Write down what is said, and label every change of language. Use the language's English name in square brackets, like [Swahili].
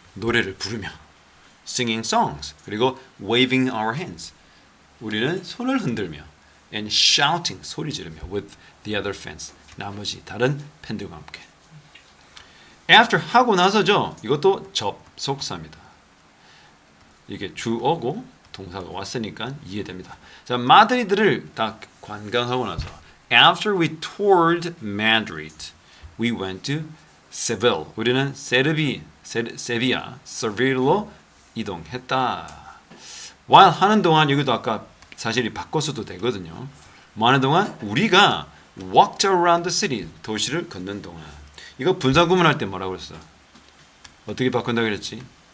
[Korean] 노래를 부르며 [English] singing songs [Korean] 그리고 [English] waving our hands [Korean] 우리는 손을 흔들며 [English] and shouting [Korean] 소리 지르며 [English] with the other fans [Korean] 나머지 다른 팬들과 함께 after 하고 나서죠. 이것도 접속사입니다. 이게 주어고 동사가 왔으니까 이해됩니다. 자, 마드리드를 딱 관광하고 나서 [English] after we toured Madrid, we went to Seville. [Korean] 우리는 세비야, 세빌로 이동했다. while 하는 동안 여기도 아까 사실이 바꿔서도 되거든요. 뭐 하는 동안 우리가 [English] walked around the city, [Korean] 도시를 걷는 동안. 이거 분사 구문할 때 뭐라고 그랬어? 어떻게 바꾼다고 그랬지?